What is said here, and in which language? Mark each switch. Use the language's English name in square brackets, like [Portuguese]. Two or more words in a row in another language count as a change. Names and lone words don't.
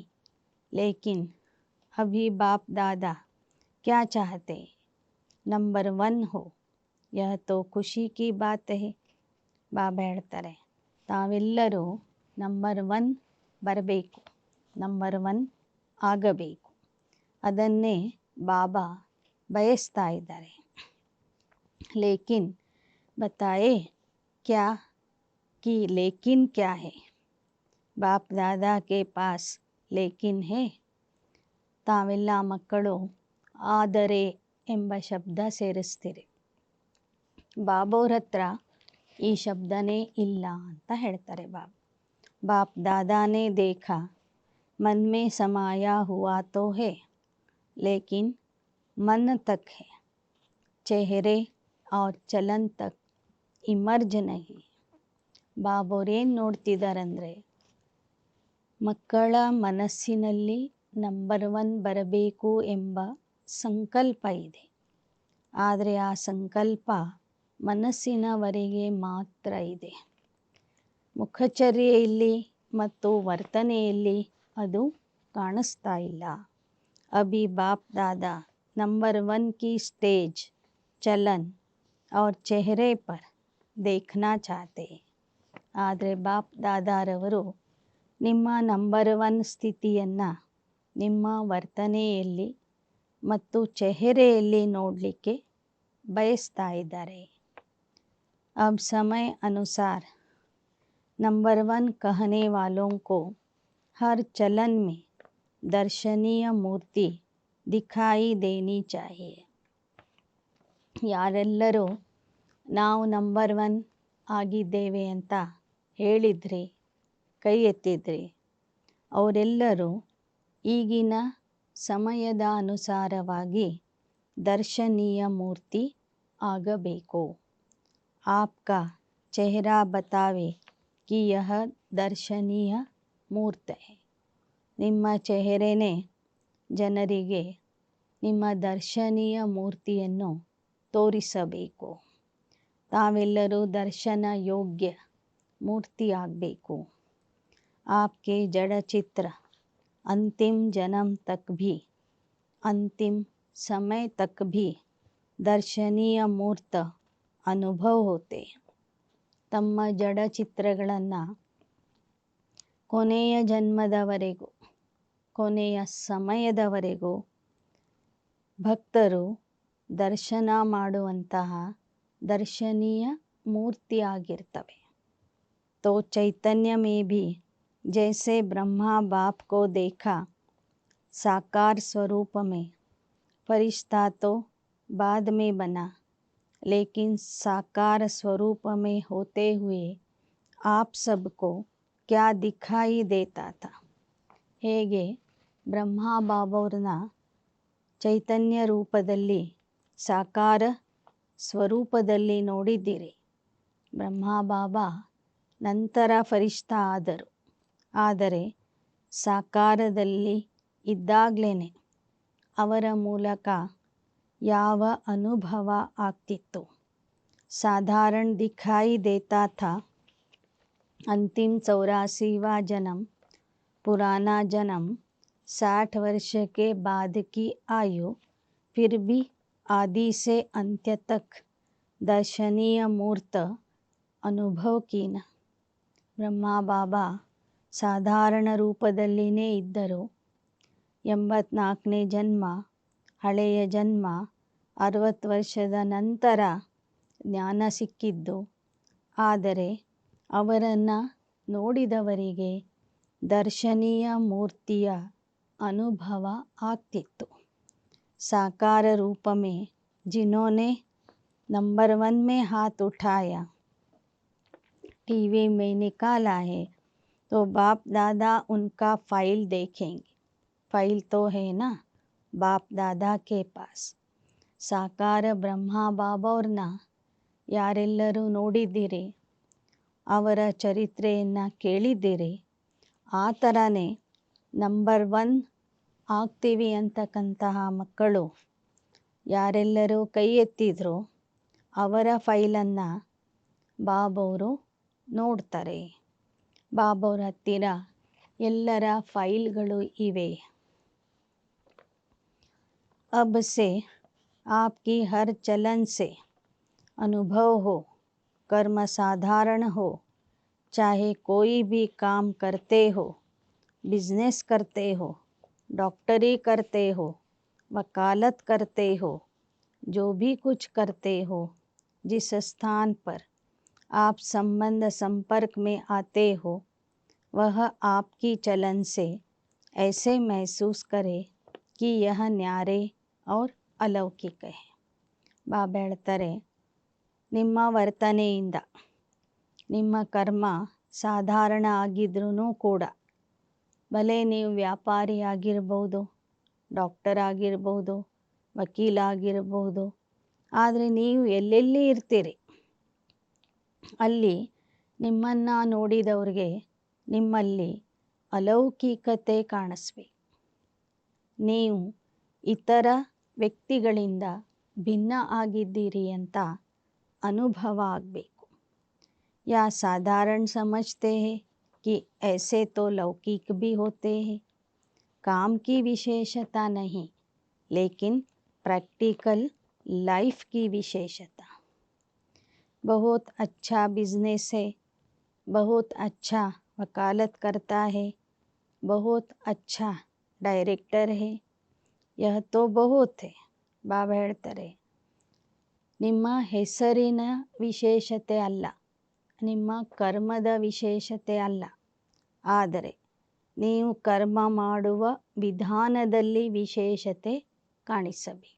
[Hindi] लेकिन अभी बाप दादा क्या चाहते, नंबर 1 हो, यह तो खुशी की बात है. [Kannada] ಬಾಬಾ ಹೇಳ್ತಾರೆ, ತಾವೆಲ್ಲರೂ ನಂಬರ್ 1 ಬರಬೇಕು, ನಂಬರ್ 1 ಆಗಬೇಕು, ಅದನ್ನೇ ಬಾಬಾ ಬಯಸ್ತಾ ಇದ್ದಾರೆ. [Hindi] लेकिन बताए क्या कि लेकिन क्या है, बाप दादा के पास लेकिन है. [Kannada] ತಾವೆಲ್ಲ ಮಕ್ಕಳು ಆದರೆ ಎಂಬ ಶಬ್ದ ಸೇರಿಸ್ತೀರಿ, ಬಾಬೋರ ಹತ್ರ ಈ ಶಬ್ದನೇ ಇಲ್ಲ ಅಂತ ಹೇಳ್ತಾರೆ ಬಾಬಾ. [Hindi] बाप दादा ने देखा मन में समाया हुआ तो है, लेकिन मन तक है, चेहरे और चलन तक इमर्ज नहीं. [Kannada] ಬಾಬೋರೇನು ನೋಡ್ತಿದ್ದಾರಂದರೆ, ಮಕ್ಕಳ ಮನಸ್ಸಿನಲ್ಲಿ ನಂಬರ್ 1 ಬರಬೇಕು ಎಂಬ ಸಂಕಲ್ಪ ಇದೆ, ಆದರೆ ಆ ಸಂಕಲ್ಪ ಮನಸ್ಸಿನವರೆಗೆ ಮಾತ್ರ ಇದೆ, ಮುಖಚರ್ಯೆಯಲ್ಲಿ ಮತ್ತು ವರ್ತನೆಯಲ್ಲಿ ಅದು ಕಾಣಿಸ್ತಾ ಇಲ್ಲ. [Hindi] अभी बाप दादा नंबर 1 की स्टेज, चलन और चेहरे पर देखना चाहते. [Kannada] ಆದರೆ ಬಾಪ್ ದಾದಾರವರು ನಿಮ್ಮ ನಂಬರ್ 1 ಸ್ಥಿತಿಯನ್ನು ನಿಮ್ಮ ವರ್ತನೆಯಲ್ಲಿ ಮತ್ತು ಚೆಹರೆಯಲ್ಲಿ ನೋಡಲಿಕ್ಕೆ ಬಯಸ್ತಾ ಇದ್ದಾರೆ. [Hindi] अब समय अनुसार नंबर 1 कहने वालों को हर चलन में दर्शनीय मूर्ति दिखाई देनी चाहिए. [Kannada] ಯಾರೆಲ್ಲರೂ ನಾವು ನಂಬರ್ 1 ಆಗಿದ್ದೇವೆ ಅಂತ ಹೇಳಿದ್ರಿ, ಕೈ ಎತ್ತಿದ್ರಿ, ಅವರೆಲ್ಲರೂ ಈಗಿನ ಸಮಯದ ಅನುಸಾರವಾಗಿ ದರ್ಶನೀಯ ಮೂರ್ತಿ ಆಗಬೇಕು. [Hindi] आपका चेहरा बतावे कि यह दर्शनीय मूर्त है. [Kannada] ನಿಮ್ಮ ಚೆಹರೆನೇ ಜನರಿಗೆ ನಿಮ್ಮ ದರ್ಶನೀಯ ಮೂರ್ತಿಯನ್ನು ತೋರಿಸಬೇಕು. ತಾವೆಲ್ಲರೂ ದರ್ಶನ ಯೋಗ್ಯ ಮೂರ್ತಿ ಆಗಬೇಕು. [Hindi] आपके जड़ चित्र अंतिम जन्म तक भी, अंतिम समय तक भी दर्शनीय मूर्त अनुभव होते. [Kannada] ತಮ್ಮ ಜಡ ಚಿತ್ರಗಳನ್ನು ಕೊನೆಯ ಜನ್ಮದವರೆಗೂ, ಕೊನೆಯ ಸಮಯದವರೆಗೂ ಭಕ್ತರು ದರ್ಶನ ಮಾಡುವಂತಹ ದರ್ಶನೀಯ ಮೂರ್ತಿಯಾಗಿರ್ತವೆ. [Hindi] तो चैतन्य में भी जैसे ब्रह्मा बाप को देखा साकार स्वरूप में, फरिश्ता तो बाद में बना, लेकिन साकार स्वरूप में होते हुए आप सबको क्या दिखाई देता था. [Kannada] ಹೇಗೆ ಬ್ರಹ್ಮ ಬಾಬವ್ರನ್ನ ಚೈತನ್ಯ ರೂಪದಲ್ಲಿ ಸಾಕಾರ ಸ್ವರೂಪದಲ್ಲಿ ನೋಡಿದ್ದೀರಿ. ಬ್ರಹ್ಮ ಬಾಬಾ ನಂತರ ಫರಿಷ್ಠಾ ಆದರು, ಆದರೆ ಸಾಕಾರದಲ್ಲಿ ಇದ್ದಾಗಲೇ ಅವರ ಮೂಲಕ ಯಾವ ಅನುಭವ ಆಗ್ತಿತ್ತು. [Hindi] साधारण दिखाई देता था. अंतिम 84वां जन्म, पुराना जन्म, 60 वर्ष के बाद की आयु, फिर भी आदि से अंत्य तक दर्शनीय मूर्त अनुभव की न. [Kannada] ಬ್ರಹ್ಮ ಬಾಬಾ ಸಾಧಾರಣ ರೂಪದಲ್ಲಿನೇ ಇದ್ದರು. 84ನೇ ಜನ್ಮ ಹಳೆಯ ಜನ್ಮ, 60 ವರ್ಷದ ನಂತರ ಜ್ಞಾನ ಸಿಕ್ಕಿದ್ದು. ಆದರೆ ಅವರನ್ನು ನೋಡಿದವರಿಗೆ ದರ್ಶನೀಯ ಮೂರ್ತಿಯ अनुभव ಆಗ್ತಿತ್ತು. [Hindi] साकार रूप में जिन्होंने नंबर 1 में हाथ उठाया, टीवी में निकाला है, तो बाप दादा उनका फाइल देखेंगे. फाइल तो है ना बाप दादा के पास. [Kannada] साकार ಬ್ರಹ್ಮ ಬಾಬಾವ್ರನ್ನ ಯಾರೆಲ್ಲರೂ ನೋಡಿದ್ದೀರಿ, ಅವರ ಚರಿತ್ರೆಯನ್ನು ಕೇಳಿದ್ದೀರಿ, ಆ ಥರನೇ ನಂಬರ್ 1 ಆಗ್ತೀವಿ ಅಂತಕ್ಕಂತಹ ಮಕ್ಕಳು ಯಾರೆಲ್ಲರೂ ಕೈ ಎತ್ತಿದ್ರು ಅವರ ಫೈಲನ್ನು ಬಾಬವರು ನೋಡ್ತಾರೆ. ಬಾಬವ್ರ ಹತ್ತಿರ ಎಲ್ಲರ ಫೈಲ್ಗಳು ಇವೆ. [Hindi] अब से आपकी हर चलन से अनुभव हो, कर्म साधारण हो, चाहे कोई भी काम करते हो, बिजनेस करते हो, डॉक्टरी करते हो, वकालत करते हो, जो भी कुछ करते हो, जिस स्थान पर आप संबंध संपर्क में आते हो, वह आपकी चलन से ऐसे महसूस करे कि यह न्यारे और अलौकिक है. [Kannada] ಬಾಬಾ ಹೇಳ್ತಾರೆ, ನಿಮ್ಮ ವರ್ತನೆಯಿಂದ ನಿಮ್ಮ ಕರ್ಮ ಸಾಧಾರಣ ಆಗಿದ್ರೂ ಕೂಡ, ಭಲೆ ನೀವು ವ್ಯಾಪಾರಿ ಆಗಿರ್ಬೋದು, ಡಾಕ್ಟರ್ ಆಗಿರ್ಬೋದು, ವಕೀಲ ಆಗಿರ್ಬೋದು, ಆದರೆ ನೀವು ಎಲ್ಲೆಲ್ಲಿ ಇರ್ತೀರಿ ಅಲ್ಲಿ ನಿಮ್ಮನ್ನು ನೋಡಿದವ್ರಿಗೆ ನಿಮ್ಮಲ್ಲಿ ಅಲೌಕಿಕತೆ ಕಾಣಿಸ್ಬೇಕು. ನೀವು ಇತರ ವ್ಯಕ್ತಿಗಳಿಂದ ಭಿನ್ನ ಆಗಿದ್ದೀರಿ ಅಂತ ಅನುಭವ ಆಗಬೇಕು. [Hindi] या साधारण समझते हैं कि ऐसे तो लौकिक भी होते हैं. काम की विशेषता नहीं, लेकिन प्रैक्टिकल लाइफ की विशेषता. बहुत अच्छा बिजनेस है, बहुत अच्छा वकालत करता है, बहुत अच्छा डायरेक्टर है, यह तो बहुत है. [Kannada] ಬಾಬಾ ಹೇಳ್ತಾರೆ, ನಿಮ್ಮ ಹೆಸರಿನ ವಿಶೇಷತೆ ಅಲ್ಲ, ನಿಮ್ಮ ಕರ್ಮದ ವಿಶೇಷತೆ ಅಲ್ಲ, ಆದರೆ ನೀವು ಕರ್ಮ ಮಾಡುವ ವಿಧಾನದಲ್ಲಿ ವಿಶೇಷತೆ ಕಾಣಿಸಬೇಕು.